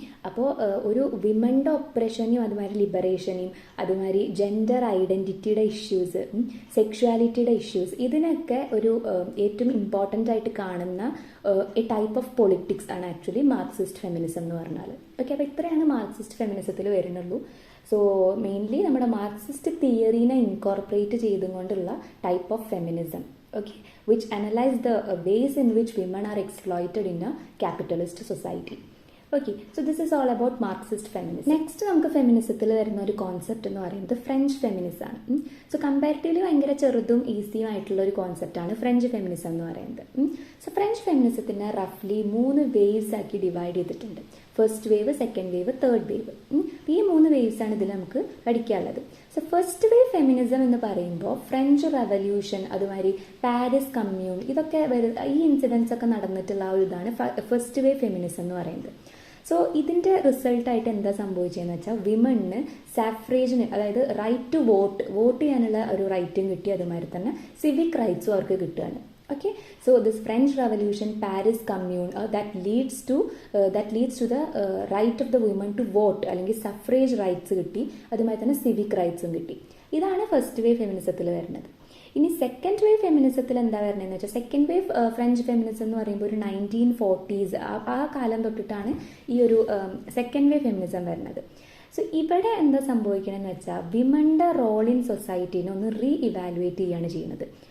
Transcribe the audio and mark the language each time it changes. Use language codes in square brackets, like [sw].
[ml] അപ്പോൾ ഒരു വിമൻ്റെ ഒപ്രഷനെയും അതുമാതിരി ലിബറേഷനെയും അതുമാതിരി ജെൻഡർ ഐഡൻറ്റിറ്റിയുടെ ഇഷ്യൂസ്, സെക്ഷുവാലിറ്റിയുടെ ഇഷ്യൂസ്, ഇതിനൊക്കെ ഒരു ഏറ്റവും ഇമ്പോർട്ടൻ്റ് ആയിട്ട് കാണുന്ന എ ടൈപ്പ് ഓഫ് പൊളിറ്റിക്സ് ആണ് ആക്ച്വലി മാർക്സിസ്റ്റ് ഫെമിനിസം എന്ന് പറഞ്ഞാൽ. ഓക്കെ, അപ്പോൾ ഇത്രയാണ് മാർക്സിസ്റ്റ് ഫെമിനിസത്തിൽ വരുന്നുള്ളൂ. സോ മെയിൻലി നമ്മുടെ മാർക്സിസ്റ്റ് തിയറീനെ ഇൻകോർപ്പറേറ്റ് ചെയ്തുകൊണ്ടുള്ള type of feminism. [en] Okay, which analyze the ways in which women are exploited in a capitalist society. Okay, so this is all about Marxist feminism. [ml] Next നമുക്ക് ഫെമിനിസത്തിൽ വരുന്ന ഒരു concept എന്ന് പറയുന്നത് French feminism ആണ്. So comparatively ഭയങ്കര ചെറുതും ഈസിയും ആയിട്ടുള്ള ഒരു കോൺസെപ്റ്റാണ് ഫ്രഞ്ച് ഫെമിനിസം എന്ന് പറയുന്നത്. സോ ഫ്രഞ്ച് ഫെമിനിസത്തിനെ റഫ്ലി 3 വേവ്സ് ആക്കി ഡിവൈഡ് ചെയ്തിട്ടുണ്ട്. First wave, second wave, third wave. ഈ 3 വേവ്സ് ആണ് ഇതിൽ നമുക്ക് പഠിക്കാനുള്ളത്. സോ ഫസ്റ്റ് വേവ് ഫെമിനിസം എന്ന് പറയുമ്പോൾ ഫ്രഞ്ച് റെവല്യൂഷൻ, അതുമാതിരി പാരീസ് കമ്മ്യൂൺ, ഇതൊക്കെ ഈ ഇൻസിഡൻസ് ഒക്കെ നടന്നിട്ടുള്ള ഒരു ഇതാണ് ഫസ്റ്റ് വേവ് ഫെമിനിസം എന്ന് പറയുന്നത്. സോ ഇതിൻ്റെ റിസൾട്ടായിട്ട് എന്താ സംഭവിച്ചതെന്ന് വെച്ചാൽ വിമണിന് സാഫ്രേജിന്, അതായത് റൈറ്റ് ടു വോട്ട് ചെയ്യാനുള്ള ഒരു റൈറ്റും കിട്ടി, അതുമാതിരി തന്നെ സിവിക് റൈറ്റ്സും അവർക്ക് കിട്ടുകയാണ്. [en] Okay, so this French Revolution, Paris Commune, that leads to the right of the women to vote, [ml] അല്ലെങ്കിൽ സഫ്രേജ് റൈറ്റ്സ് കിട്ടി, അതുമായി തന്നെ സിവിക് റൈറ്റ്സും കിട്ടി. ഇതാണ് ഫസ്റ്റ് വേവ് ഫെമിനിസത്തിൽ വരുന്നത്. ഇനി സെക്കൻഡ് വേവ് ഫെമിനിസത്തിൽ എന്താ വരുന്നതെന്ന് വെച്ചാൽ, സെക്കൻഡ് വേവ് ഫ്രഞ്ച് ഫെമിനിസം എന്ന് പറയുമ്പോൾ ഒരു 1940s ആ കാലം തൊട്ടിട്ടാണ് ഈ ഒരു സെക്കൻഡ് വേവ് ഫെമിനിസം വരുന്നത്. സോ ഇവിടെ എന്താ സംഭവിക്കണമെന്ന് വെച്ചാൽ, വിമന്റെ റോൾ ഇൻ സൊസൈറ്റീനെ ഒന്ന് റീ ഇവാലുവേറ്റ് ചെയ്യാണ് ചെയ്യുന്നത്.